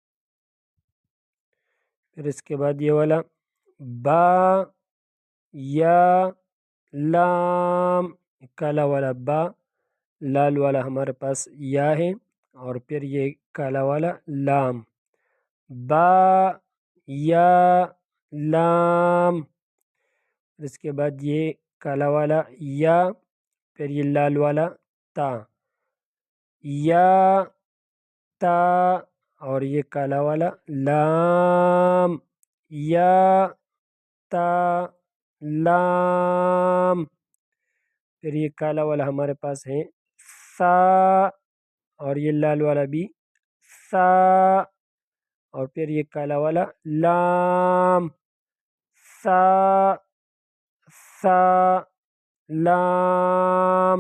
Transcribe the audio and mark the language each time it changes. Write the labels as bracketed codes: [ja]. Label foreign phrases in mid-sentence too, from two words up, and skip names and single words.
[ur] پھر اس کے بعد یہ والا با، یا، لام، کالا والا با، لال والا ہمارے پاس یا ہے، اور پھر یہ کالا والا لام، با، یا، لام۔ اس کے بعد یہ کالا والا یا، پھر یہ لال والا تا، یا، تا، اور یہ کالا والا لام، یا، تا، لام۔ پھر یہ کالا والا ہمارے پاس ہے سا اور یہ لال والا بھی سا، اور پھر یہ کالا والا لام، سا، سا، لام۔